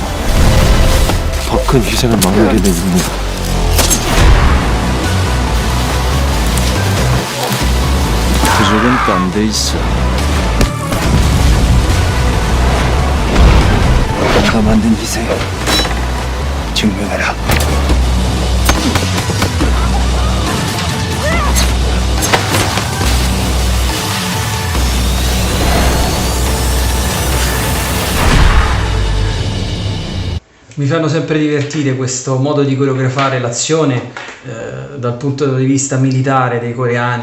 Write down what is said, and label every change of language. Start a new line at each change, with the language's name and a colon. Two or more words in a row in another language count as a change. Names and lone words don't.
Korean: 더 큰 희생을 막는 게 내 임무다. 그쪽은 딴 데 있어. 내가 만든 희생 증명해라.
Italian: Mi fanno sempre divertire questo modo di coreografare l'azione dal punto di vista militare dei coreani.